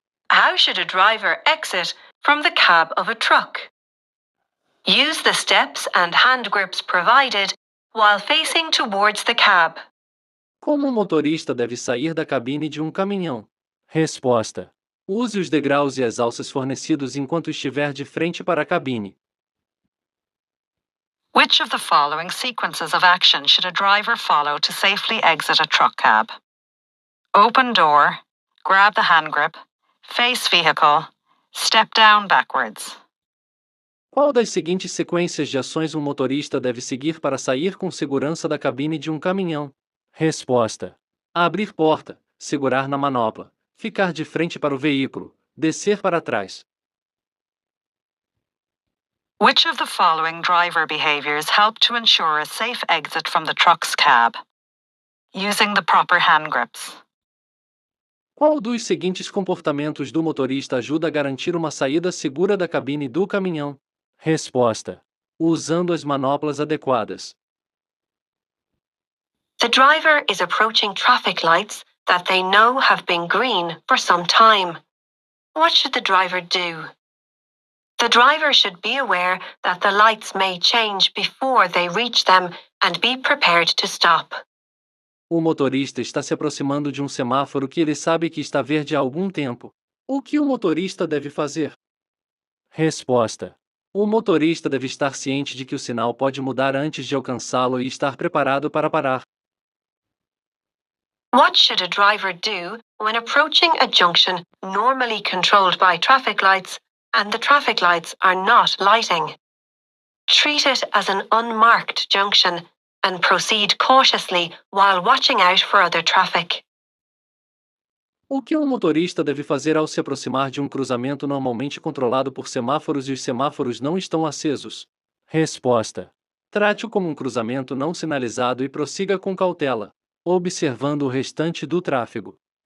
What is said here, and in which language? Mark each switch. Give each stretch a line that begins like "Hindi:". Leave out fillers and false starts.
English: How should a driver exit from the cab of a truck? Use the steps and hand grips provided while facing towards the cab.
Portuguese: Como um motorista deve sair da cabine de um caminhão? Resposta: use os degraus e as alças fornecidos enquanto estiver de frente para a cabine.
English: Which of the following sequences of action should a driver follow to safely exit a truck cab? Open door, grab the hand grip, face vehicle, step down backwards.
Portuguese: Qual das seguintes sequências de ações um motorista deve seguir para sair com segurança da cabine de um caminhão? Resposta: abrir porta, segurar na manopla, ficar de frente para o veículo, descer para trás.
English: Which of the following driver behaviors help to ensure a safe exit from the truck's cab? Using the proper hand grips.
Portuguese: Qual dos seguintes comportamentos do motorista ajuda a garantir uma saída segura da cabine do caminhão? Resposta: usando as manoplas adequadas.
English: The driver is approaching traffic lights that they know have been green for some time. What should the driver do? The driver should be aware that the lights may change before they reach them and be prepared to stop.
Portuguese: O motorista está se aproximando de um semáforo que ele sabe que está verde há algum tempo. O que o motorista deve fazer? Resposta: o motorista deve estar ciente de que o sinal pode mudar antes de alcançá-lo e estar preparado para parar.
English: What should a driver do when approaching a junction normally controlled by traffic lights and the traffic lights are not lighting? Treat it as an unmarked junction and proceed cautiously while watching out for other traffic.
Portuguese: O que um motorista deve fazer ao se aproximar de um cruzamento normalmente controlado por semáforos e os semáforos não estão acesos? Resposta: trate-o como um cruzamento não sinalizado e prossiga com cautela, observando o restante do tráfego.